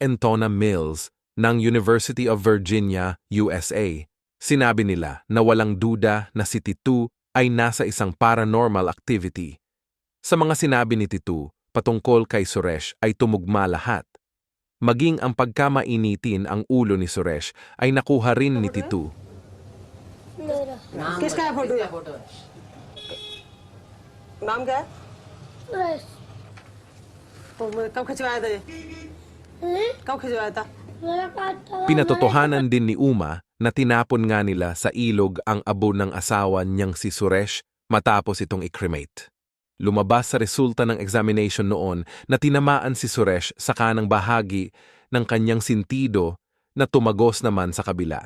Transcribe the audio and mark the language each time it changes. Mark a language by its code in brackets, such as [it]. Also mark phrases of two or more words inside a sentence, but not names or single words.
[tl] Entona Mills ng University of Virginia, USA. Sinabi nila na walang duda na si Titu ay nasa isang [en] paranormal activity. [tl] Sa mga sinabi ni Titu patungkol kay Suresh ay tumugma lahat. Maging ang pagkamainitin ang ulo ni Suresh ay nakuha rin ni Titu. [hi] मेरा किसका है फोटो ये? नाम क्या है? बस तो कब खिंचवाया था ये? कब खिंचवाया था? मेरा काटा [tl] Pinatotohanan din ni Uma na tinapon nga nila sa ilog ang abo ng asawa niyang si Suresh matapos itong i-cremate. Lumabas sa resulta ng examination noon na tinamaan si Suresh sa kanang bahagi ng kanyang sintido na tumagos naman sa kabila.